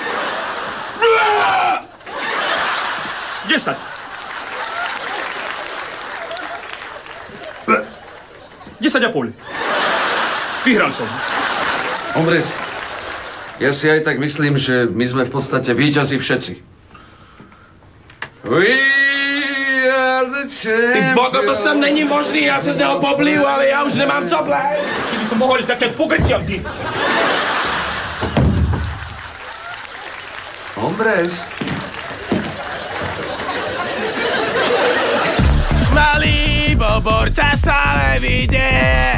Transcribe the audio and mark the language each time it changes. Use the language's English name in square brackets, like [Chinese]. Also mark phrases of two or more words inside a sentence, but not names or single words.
[Slovak] 10. 10,5. Vyhral som. Ombrez, ja si aj tak myslím, že my sme v podstate víťazi všetci. [English] We are the champions. [Czech] Ty Bogo, to snad není možný, já se z něho pobliju, ale já už nemám co blej. [Slovak] Keby som mohol také pogrciam, ty. Ombrez. Malý bobor ťa stále vidie.